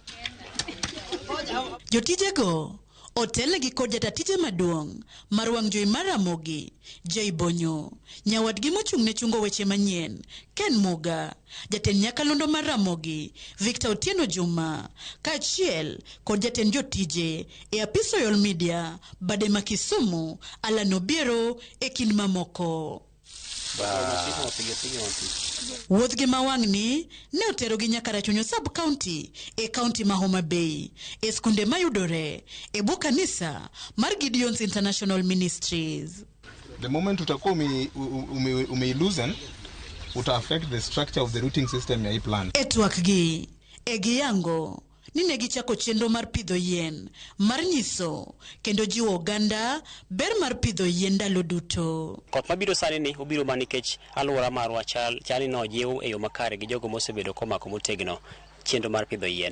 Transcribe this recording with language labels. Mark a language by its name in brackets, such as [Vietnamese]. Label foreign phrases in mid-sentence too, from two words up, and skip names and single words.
[Luo (Kenya and Tanzania)] Jotijego otelegi kod jatatije maduong' mar wang' jowi mar Ramogi, Bonyo, nyawadgi mochung' ne chungo weche manyien, Ken Muga, jatend nyakalondo mar Ramogi, Victor Otieno Juma, kaachiel kod jatend jotije e apis Royal Media, Badema Kisumu, Alan Obiero e kind mamoko. Wuoth gi mawang'ni ne otero gi nyaka Rachunyo sub-county e county ma Homa Bay e skunde mayudore e bwo kanisa mar Gideon's International Ministries. [English] The moment [Swahili] utakuwa umeiluzen uta [English] affect the structure of the routing system [Swahili] ya hii [English] plan. [Luo (Kenya and Tanzania)] Etwakgi egiyango nine gichako chenro mar pidho yien mar nyiso kendo jiwo oganda ber mar pidho yien ndalo duto. Koth mabiro sani ni obiro manikech alwora marwa chali no jiw e yo makare gi jogo mosebedo komako motegno chenro mar pidho yien.